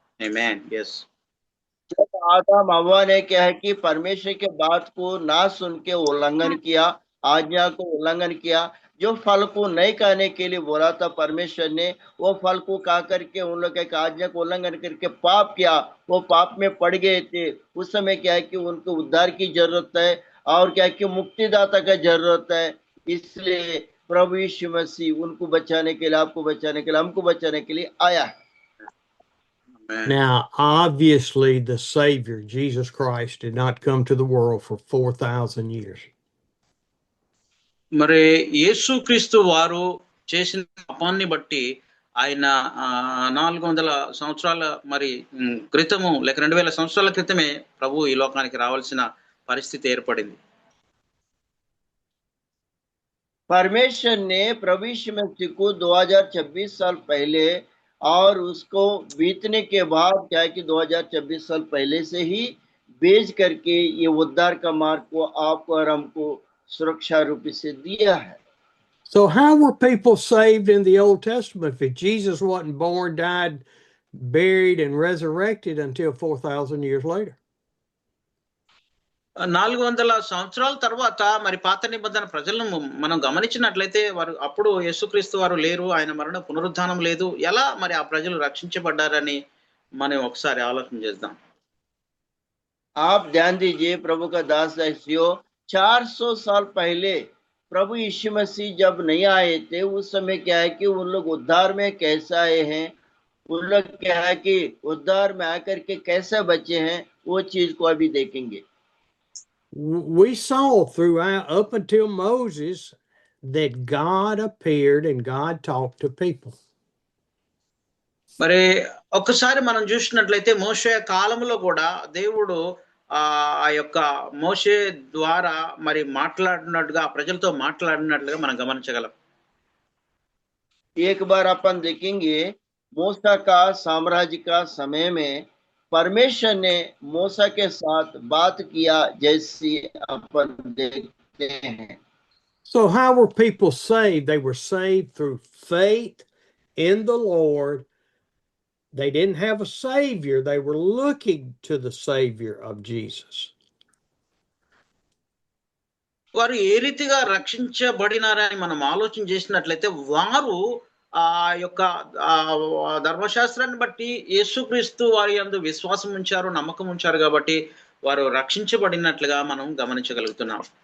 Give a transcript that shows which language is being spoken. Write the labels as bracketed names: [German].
[Telugu] ఆమేన్. yes. [Hindi] जब आदम हव्वा ने क्या है कि परमेश्वर के बात को ना सुन के उल्लंघन किया, आज्ञा को उल्लंघन किया, जो फल को नहीं खाने के लिए बोला था परमेश्वर ने, वो फल को खा करके उन लोग एक आज्ञा को उल्लंघन करके पाप किया, वो पाप में पड़ गए थे। उस समय क्या है कि उनको उद्धार की जरूरत है और क्या है कि मुक्तिदाता का जरूरत है। इसलिए प्रभु यीशु मसीह उनको बचाने के लिए, आपको बचाने के लिए, हमको बचाने के लिए आया है। [English] Now, obviously, the Savior, Jesus Christ, did not come to the world for 4,000 years. [Telugu] మరి యేసుక్రీస్తు వారు చేసిన పాపాన్ని బట్టి ఆయన 400 సంవత్సరాల మరి క్రితము లేక 2000 సంవత్సరాల క్రితమే ప్రభు ఈ లోకానికి రావాల్సిన పరిస్థితి ఏర్పడింది. [Hindi] परमेश्वर ने प्रभु यीशु मसीह को 2026 साल पहले और उसको बीतने के बाद क्या है कि 2026 साल पहले से ही भेज करके ये उद्धार का मार्ग को आपको और हमको सुरक्षा रूप से दिया है। [English] So how were people saved in the Old Testament if Jesus wasn't born, died, buried, and resurrected until 4,000 years later? [Telugu] 400 సంవత్సరాల తర్వాత మరి పాత నిబంధన ప్రజలను మనం గమనించినట్లయితే వారు అప్పుడు యేసుక్రీస్తు వారు లేరు, ఆయన మరణ పునరుద్ధానం లేదు. ఎలా మరి ఆ ప్రజలు రక్షించబడ్డారని మనం ఒకసారి ఆలోచన చేద్దాం. [Hindi] आप ध्यान दीजिए, प्रभु का दास दासियों, 400 साल पहले प्रभु यीशु मसीह जब नहीं आए थे, उस समय क्या है कि उन लोग उद्धार में कैसे आए हैं, उन लोग क्या है कि उद्धार में आकर के कैसे बचे हैं, वो चीज को अभी देखेंगे। [English] We saw throughout up until Moses that God appeared and God talked to people. [Telugu] మరి ఒక్కసారి మనం చూసినట్లయితే మోషే కాలంలో కూడా దేవుడు ఆ యొక్క మోషే ద్వారా మరి మాట్లాడినట్టుగా ప్రజలతో మాట్లాడినట్లుగా మనం గమనించగలం. [Hindi] एक बार अपन देखेंगे मूसा का साम्राज्य का समय में परमेश्वर ने मूसा के साथ बात किया जैसी अपन देखते हैं। [English] So how were people saved? They were saved through faith in the Lord. They didn't have a savior. They were looking to the Savior of Jesus. [Telugu] వారు ఏ రీతిగా రక్షించబడినారని మనం ఆలోచన చేసినట్లయితే వారు ఆ యొక్క ధర్మశాస్త్రాన్ని బట్టి యేసుక్రీస్తు వారి యందు విశ్వాసం ఉంచారు, నమ్మకం ఉంచారు కాబట్టి వారు రక్షించబడినట్లుగా మనం గమనించగలుగుతున్నాం.